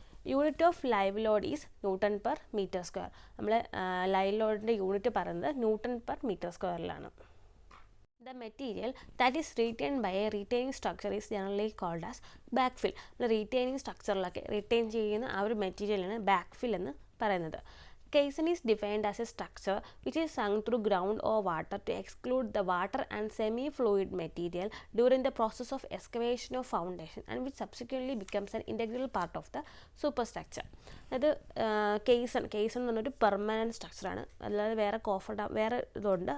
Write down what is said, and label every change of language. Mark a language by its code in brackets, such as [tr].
[en] Unit of live load is newton per metre square. [ml] നമ്മൾ live ലോഡിൻ്റെ unit പറയുന്നത് newton per metre സ്ക്വയറിലാണ്. [en] The material that is retained by a retaining structure is generally called as backfill. [ml] Retaining സ്ട്രക്ചറിലൊക്കെ retain ചെയ്യുന്ന ആ ഒരു മെറ്റീരിയലാണ് ബാക്ക്ഫിൽ എന്ന് പറയുന്നത്. [en] Caisson is defined as a structure which is sunk through ground or water to exclude the water and semi-fluid material during the process of excavation or foundation, and which subsequently becomes an integral part of the superstructure. [ml] അത് kaizen എന്ന് പറഞ്ഞൊരു permanent സ്ട്രക്ചറാണ്, അല്ലാതെ വേറെ ഇതുണ്ട്.